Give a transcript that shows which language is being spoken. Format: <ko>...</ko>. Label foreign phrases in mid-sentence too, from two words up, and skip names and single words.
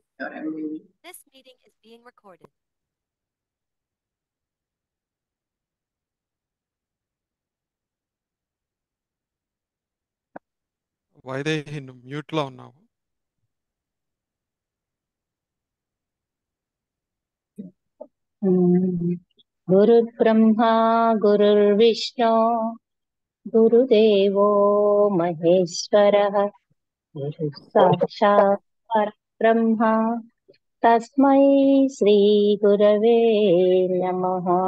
<en>This meeting is being recorded.</en> <te>వైదేహి నువ్వు మ్యూట్లో ఉన్నావు.</te> <sa>गुरुर्ब्रह्मा गुरुर्विष्णु गुरुदेवो महेश्वरः गुरुः साक्षात् परब्रह्म तस्मै श्रीगुरवे नमः।</sa>